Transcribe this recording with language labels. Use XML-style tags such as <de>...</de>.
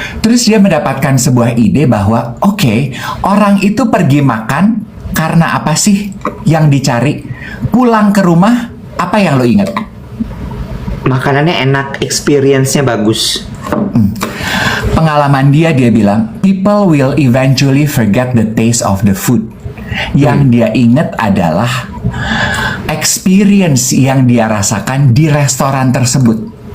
<id>Terus dia mendapatkan sebuah ide bahwa oke, orang itu pergi makan karena apa sih yang dicari? Pulang ke rumah, apa yang lo ingat? makanannya enak, experience-nya bagus. Pengalaman dia bilang,</id> <en>people will eventually forget the taste of the food.</en> <id>Yang dia ingat adalah experience yang dia rasakan di restoran tersebut.</id>